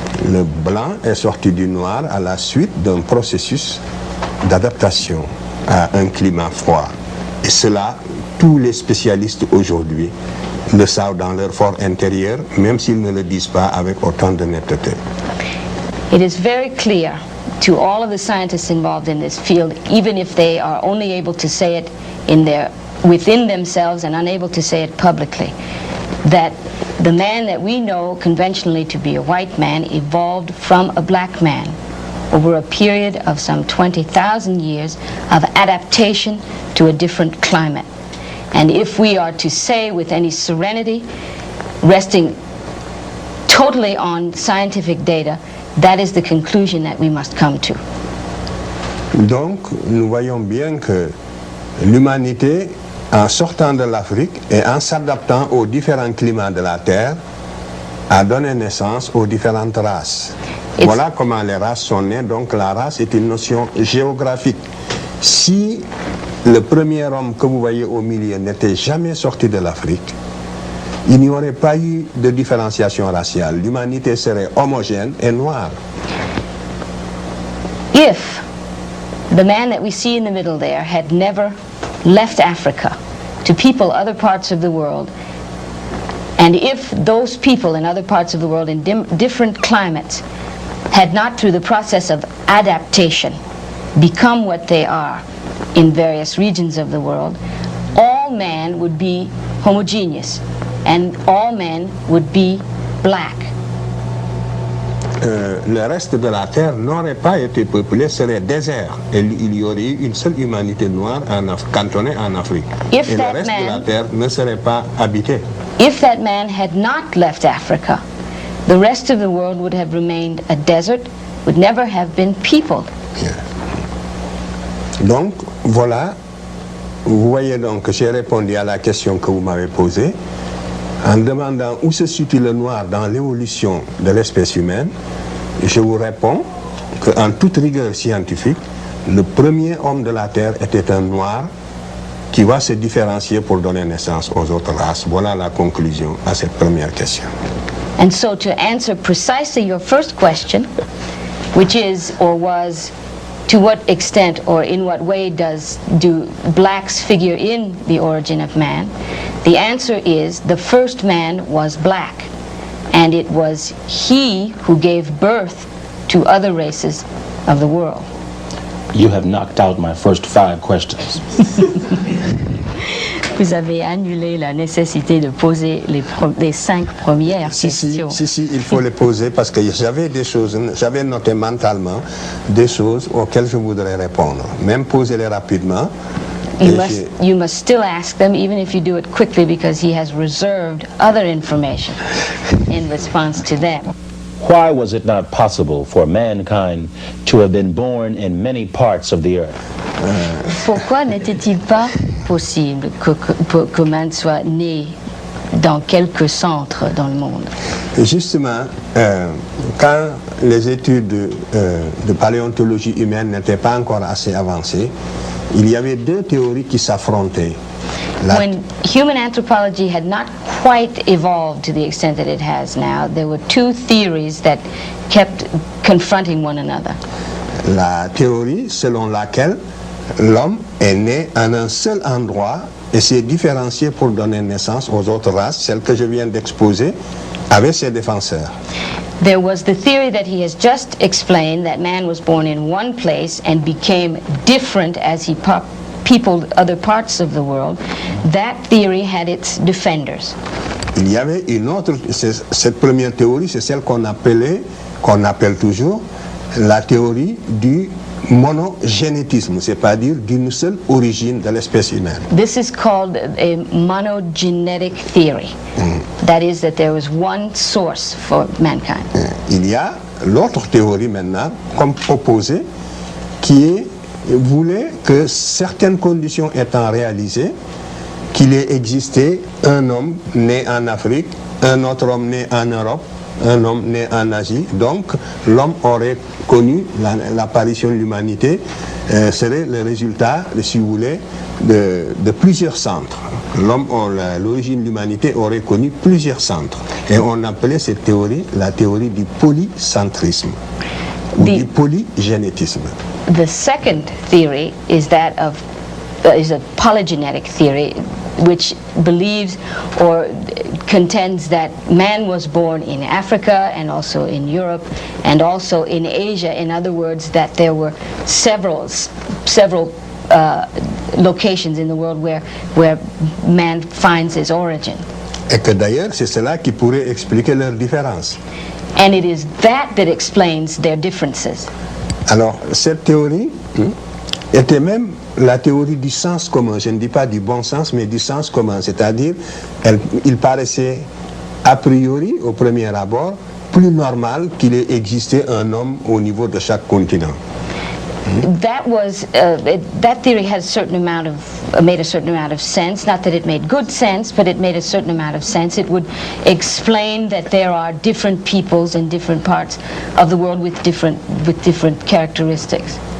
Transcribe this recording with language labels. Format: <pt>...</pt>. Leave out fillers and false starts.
<fr>Le blanc est sorti du noir à la suite d'un processus d'adaptation à un climat froid. Et cela, tous les spécialistes aujourd'hui le savent dans leur fort intérieur, même s'ils ne le disent pas avec autant de netteté.</fr> <en>It is very clear to all of the scientists involved in this field, even if they are only able to say it within themselves and unable to say it publicly, that the man that we know conventionally to be a white man evolved from a black man over a period of some 20,000 years of adaptation to a different climate. And if we are to say with any serenity, resting totally on scientific data, that is the conclusion that we must come to.</en> <fr>Donc, nous voyons bien que l'humanité, en sortant de l'Afrique et en s'adaptant aux différents climats de la Terre, a donné naissance aux différentes races. Voilà comment les races sont nées. Donc la race est une notion géographique. Si le premier homme que vous voyez au milieu n'était jamais sorti de l'Afrique, il n'y aurait pas eu de différenciation raciale. L'humanité serait homogène et noire.</fr> <en>If the man that we see in the middle there had never left Africa to people other parts of the world, and if those people in other parts of the world in different climates had not, through the process of adaptation, become what they are in various regions of the world, all men would be homogeneous and all men would be black.</en> <fr>Le reste de la Terre n'aurait pas été peuplé, serait désert. Et il y aurait eu une seule humanité noire cantonnée en Afrique. Et le reste de la Terre ne serait pas habité.</fr> <en>If that man had not left Africa, the rest of the world would have remained a desert, would never have been peopled. Yeah.</en> <fr>Donc, voilà, vous voyez donc que j'ai répondu à la question que vous m'avez posée en demandant où se situe le noir dans l'évolution de l'espèce humaine. Je vous réponds qu'en toute rigueur scientifique, le premier homme de la Terre était un noir qui va se différencier pour donner naissance aux autres races. Voilà la conclusion à cette première question.</fr> <en>And so to answer precisely your first question, which is or was, to what extent or in what way do blacks figure in the origin of man, the answer is the first man was black, and it was he who gave birth to other races of the world. You have knocked out my first 5 questions.</en> <fr>Vous avez annulé la nécessité de poser les 5 premières questions. Si, il faut les poser parce que j'avais noté mentalement des choses auxquelles je voudrais répondre. Même poser-les rapidement.</fr> <en>You must still ask them, even if you do it quickly, because he has reserved other information in response to them. Why was it not possible for mankind to have been born in many parts of the earth?</en> <fr>Pourquoi n'était-il pas possible que man soit né dans quelques centres dans le monde? Justement, quand les études de paléontologie humaine n'étaient pas encore assez avancées, il y avait 2 théories qui s'affrontaient.</fr> <en>When human anthropology had not quite evolved to the extent that it has now, there were 2 theories that kept confronting one another.</en> <fr>La théorie selon laquelle l'homme est né en un seul endroit et s'est différencié pour donner naissance aux autres races, celle que je viens d'exposer, avait ses défenseurs.</fr> <en>There was the theory that he has just explained, that man was born in one place and became different as he peopled other parts of the world, that theory had its defenders.</en> <fr>Il y avait une autre, cette première théorie, c'est celle qu'on appelle toujours la théorie du monogénétisme, c'est-à-dire d'une seule origine de l'espèce humaine.</fr> <en>This is called a monogenetic theory. That is, that there was one source for mankind.</en> <fr>Il y a l'autre théorie maintenant, comme proposée, qui voulait que certaines conditions étant réalisées, qu'il ait existé un homme né en Afrique, un autre homme né en Europe, un homme né en Asie. Donc l'homme aurait connu l'apparition de l'humanité, serait le résultat, si vous voulez, de plusieurs centres. L'origine de l'humanité aurait connu plusieurs centres. Et on appelait cette théorie la théorie du polycentrisme ou du polygénétisme.</fr> <en>The second theory is that of is a polygenetic theory, which believes or contends that man was born in Africa and also in Europe and also in Asia. In other words, that there were several locations in the world where man finds his origin.</en> <fr>Et que d'ailleurs, c'est cela qui pourrait expliquer leurs différences.</fr> <en>And it is that explains their differences.</en> <fr>Alors, cette théorie était même la théorie du sens commun. Je ne dis pas du bon sens, mais du sens commun. C'est-à-dire, il paraissait a priori, au premier abord, plus normal qu'il ait existé un homme au niveau de chaque continent.</fr> <en>That theory had made a certain amount of sense. Not that it made good sense, but it made a certain amount of sense. It would explain that there are different peoples in different parts of the world with different characteristics.</en>